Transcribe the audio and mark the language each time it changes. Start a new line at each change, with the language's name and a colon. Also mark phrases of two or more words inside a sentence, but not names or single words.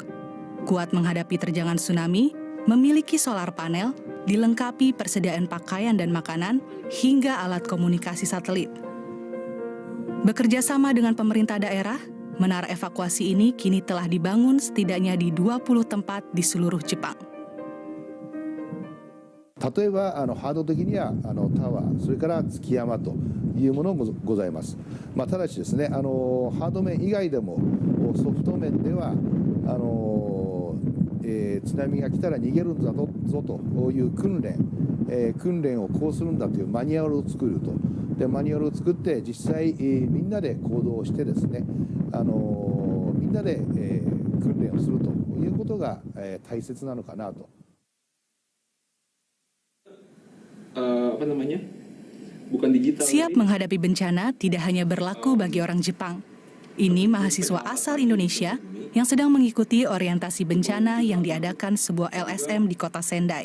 Indonesian: Kuat menghadapi terjangan tsunami, memiliki solar panel, dilengkapi persediaan pakaian dan makanan, hingga alat komunikasi satelit. Bekerja sama dengan pemerintah daerah, menara evakuasi ini kini telah dibangun setidaknya di 20 tempat di seluruh Jepang.
Japanese: 例えばハード的にはタワーそれから築山というものもございます。ただしですねハード面以外でもソフト面では津波が来たら逃げるんだぞという訓練をこうするんだというマニュアルを作ると。でマニュアルを作って実際みんなで行動してですねみんなで訓練をするということが大切なのかなと。
Indonesian: Siap menghadapi bencana tidak hanya berlaku bagi orang Jepang. Ini mahasiswa asal Indonesia yang sedang mengikuti orientasi bencana yang diadakan sebuah LSM di kota Sendai.